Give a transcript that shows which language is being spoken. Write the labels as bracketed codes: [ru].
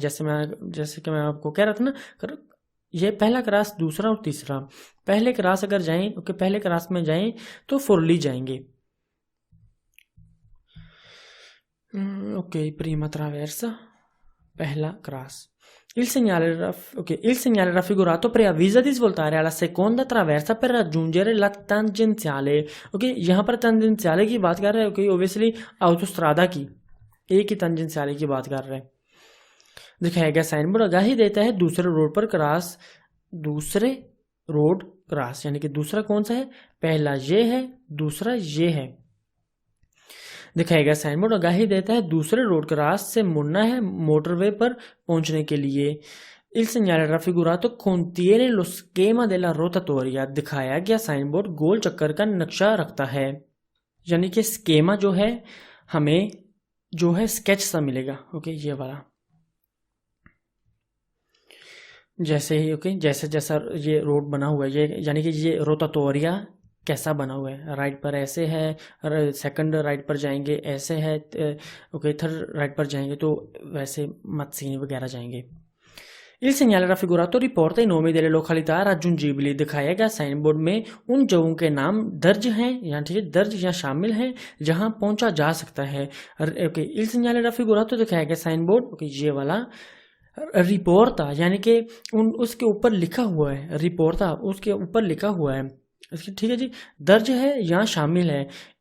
[hi] जैसे कि मैं आपको कह रहा था ना, ये पहला क्रॉस, दूसरा और तीसरा। पहले क्रॉस अगर जाएं, ओके, पहले क्रॉस में जाएं तो फुर्ली जाएंगे, ओके। प्रीमा ट्रावेर्सा पहला cross. [it] Il segnale raffigurato preavvisa di svoltare alla seconda traversa per raggiungere la tangenziale, [hi] okay. यहाँ पर tangenziale की बात कर रहे हैं, ओके, ओब्वियसली ऑटोस्ट्रादा की, एक ही tangenziale की बात कर रहे हैं। दिखाया गया साइनबोर्ड आगाही देता है दूसरे रोड क्रॉस यानी कि दूसरा कौन सा है, पहला ये है, दूसरा ये है। दिखाया गया साइनबोर्ड आगाही देता है दूसरे रोड क्रॉस से मुड़ना है मोटरवे पर पहुंचने के लिए। [it] Il segnale raffigurato contiene lo schema della rotatoria। [hi] दिखाया गया साइनबोर्ड गोल चक्कर का नक्शा रखता है, यानी कि स्केमा जो है हमें जो है स्केच सा मिलेगा, ओके, ये वाला। जैसे ही, ओके, जैसा ये रोड बना हुआ है, ये यानी कि ये रोटाटोरिया कैसा बना हुआ है, राइट पर ऐसे है, सेकंड राइट पर जाएंगे ऐसे है, ओके, थर्ड राइट पर जाएंगे तो वैसे मत्सिनी वगैरह जाएंगे। [it] Il segnale raffigurato riporta i nomi delle località raggiungibili। [hi] दिखाया गया साइन बोर्ड में उन जगहों के नाम दर्ज हैं, यहाँ ठीक है, दर्ज या शामिल हैं जहां पहुंचा जा सकता है, ओके। [it] Il segnale raffigurato [hi] दिखाया गया साइन बोर्ड, ओके, ये वाला रिपोर्टा यानी कि उसके ऊपर लिखा हुआ है, रिपोर्टा उसके ऊपर लिखा हुआ है, ठीक है जी, दर्ज है या शामिल है।